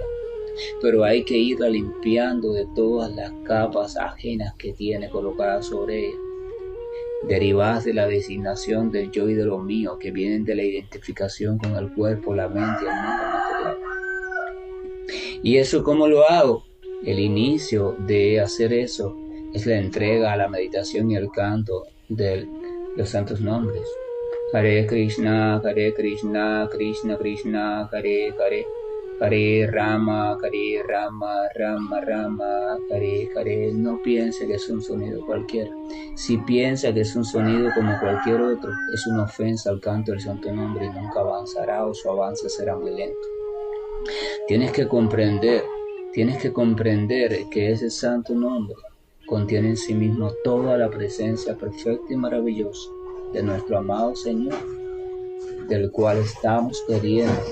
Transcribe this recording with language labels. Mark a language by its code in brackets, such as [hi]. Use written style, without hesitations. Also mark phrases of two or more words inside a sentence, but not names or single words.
[es] Pero hay que irla limpiando de todas las capas ajenas que tiene colocadas sobre ella, derivadas de la designación del yo y de lo mío, que vienen de la identificación con el cuerpo, la mente y el mundo material. ¿Y eso cómo lo hago? El inicio de hacer eso es la entrega a la meditación y el canto de los santos nombres. Hare Krishna, Krishna Krishna, Hare Hare. Hare Rama, Rama Rama, Hare Hare. No piense que es un sonido cualquiera. Si piensa que es un sonido como cualquier otro, es una ofensa al canto del santo nombre y nunca avanzará, o su avance será muy lento. Tienes que comprender que ese santo nombre contiene en sí mismo toda la presencia perfecta y maravillosa de nuestro amado Señor, del cual estamos queriendo.